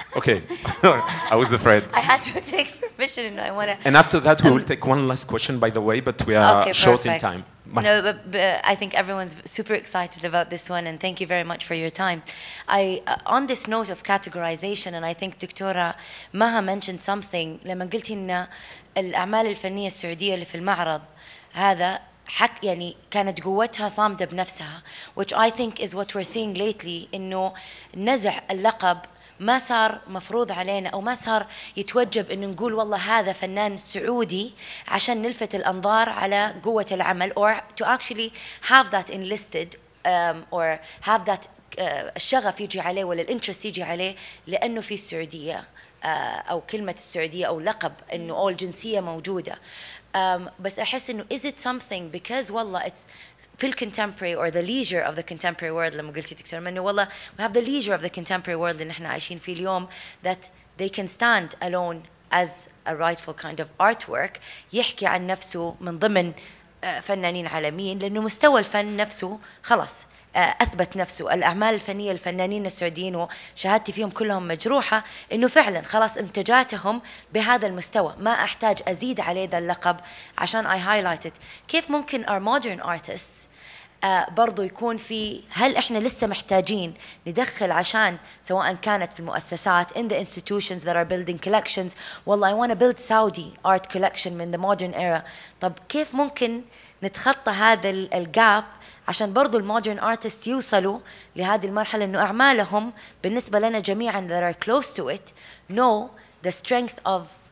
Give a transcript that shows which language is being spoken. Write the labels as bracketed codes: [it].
[en] Okay, I was afraid. I had to take permission and I want to... And after that, we will take one last question, by the way, but we are short in time. No, but I think everyone's super excited about this one, and thank you very much for your time. On this note of categorization, and I think Dr. Maha mentioned something, [ar] لما قلتي إن الأعمال الفنية السعودية اللي في المعرض هذا يعني كانت قوتها صامدة بنفسها, [en] which I think is what we're seeing lately, [ar] إنه نزع اللقب ما صار مفروض علينا أو ما صار يتوجب إنه نقول والله هذا فنان سعودي عشان نلفت الأنظار على قوة العمل, [en] or to actually have that enlisted or have that [ar] الشغف يجي عليه ولا الانترست يجي عليه لأنه في السعودية أو كلمة السعودية أو لقب إنه أو الجنسية موجودة. بس أحس إنه [en] is it something because والله it's في الcontemporary or the leisure of the contemporary world [ar] لما قلتي دكتور إنه والله [en] we have the leisure of the contemporary world [ar] اللي نحن عايشين فيه اليوم [en] that they can stand alone as a rightful kind of artwork [ar] يحكي عن نفسه من ضمن فنانين عالميين، لأنه مستوى الفن نفسه خلاص أثبت نفسه. الأعمال الفنية الفنانين السعوديين وشهادتي فيهم كلهم مجروحة، إنه فعلا خلاص امتجاتهم بهذا المستوى، ما أحتاج أزيد عليه ذا اللقب عشان [en] I highlight it. [ar] كيف ممكن [en] our modern artists [ar] برضو يكون في، هل إحنا لسه محتاجين ندخل عشان سواء كانت في المؤسسات [en] in the institutions that are building collections، [ar] والله [en] I want to build Saudi art collection [ar] من [en] the modern era. [ar] طب كيف ممكن نتخطى هذا الجاب عشان برضو المودرن ارتست يوصلوا لهذه المرحلة إنه أعمالهم بالنسبة لنا جميعا [en] that are close to it know the strength of